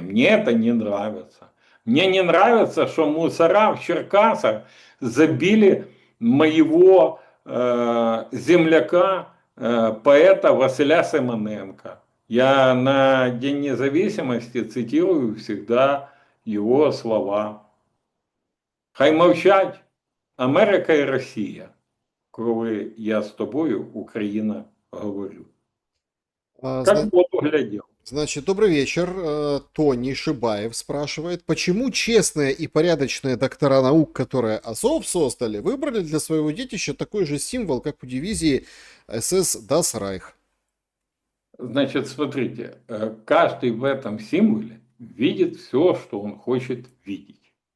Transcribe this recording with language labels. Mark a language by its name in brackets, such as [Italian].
[Russian] Мне это не нравится. Мне не нравится, что мусора в Черкасах забили моего земляка, поэта Василя Симоненка. Я на День независимости цитирую всегда его слова. [Ukrainian] Хай мовчать Америка і Росія, коли я з тобою, Україна, говорю. А, [Russian] Как зна- в воду глядел. Значит, добрый вечер. Тони Шибаев спрашивает, почему честные и порядочные доктора наук, которые Азов создали, выбрали для своего детища такой же символ, как у дивизии СС Das Reich? Значит, смотрите, каждый в этом символе видит все, что он хочет видеть.